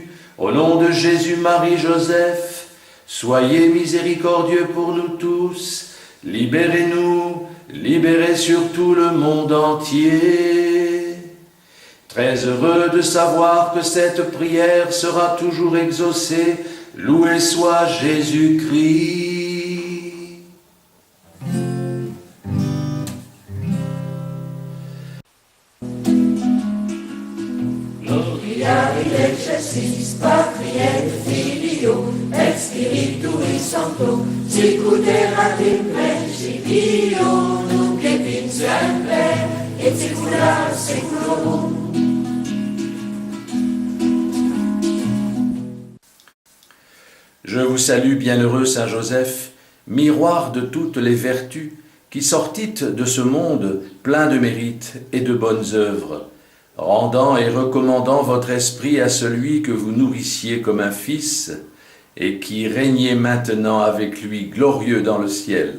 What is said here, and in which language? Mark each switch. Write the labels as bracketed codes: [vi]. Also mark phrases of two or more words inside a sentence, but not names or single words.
[fr] Au nom de Jésus, Marie, Joseph, soyez miséricordieux pour nous tous. Libérez-nous, libérez surtout le monde entier. Très heureux de savoir que cette prière sera toujours exaucée. Loué soit Jésus-Christ. [la] Gloria in excelsis Patri Filio et Spiritui Sancto, sicut erat in principio, nunc et in semper, et saecula saeculorum. [fr] Je vous salue, bienheureux Saint Joseph, miroir de toutes les vertus, qui sortîtes de ce monde plein de mérites et de bonnes œuvres, rendant et recommandant votre esprit à celui que vous nourrissiez comme un fils, et qui régnez maintenant avec lui glorieux dans le ciel.